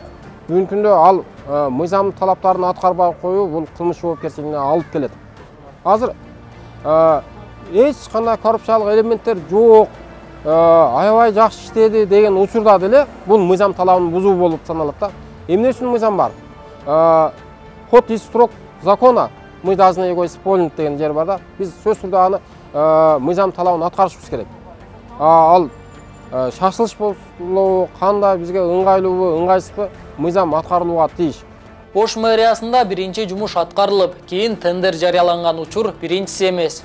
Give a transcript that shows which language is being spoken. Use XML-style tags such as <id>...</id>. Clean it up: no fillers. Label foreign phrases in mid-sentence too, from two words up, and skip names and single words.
<ky>Бүгүнкү күндө ал мыйзам талаптарын аткарбай коюу бул кылмыш жоопкерчилигине алып келет. Азыр эч кандай коррупциялык элементтер жок. Аябай жакшы иштеди деген учурда деле бул мыйзам талабын бузуу болуп саналат да. Эмне үчүн мыйзам бар?</ky> <ru>Ход из строк закона мы должны его исполнить</ru> <ky>деген жер бар да. Биз сөз түрдө аны мыйзам талабын аткарышыбыз керек. Ал шашылыш болобу, кандай бизге ыңгайлуубу, ыңгайсызбы, мыйзам аткарылууга тийиш. Ош мэриясында биринчи жумуш аткарылып, кийин тендер жарыяланган учур биринчиси эмес.</ky>